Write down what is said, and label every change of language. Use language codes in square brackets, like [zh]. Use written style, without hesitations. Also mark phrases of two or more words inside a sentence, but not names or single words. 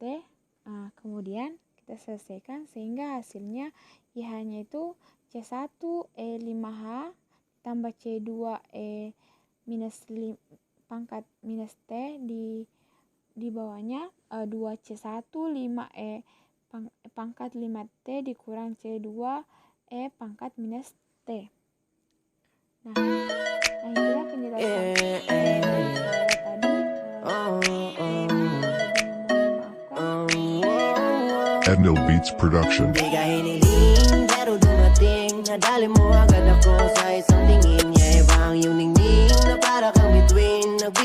[id] Nah, kemudian kita selesaikan sehingga hasilnya YH-nya itu C1 E5H tambah C2 E minus pangkat minus T di bawahnya 2C1 5E pangkat 5T dikurang C2 E pangkat minus T. Nah, itulah penjelasan [tl] Edno Beats Production. Di ka hiniling, pero dumating. Nadali mo agad ako sa isang tingin. Yeah, ibang yung ningning na para kang bituin.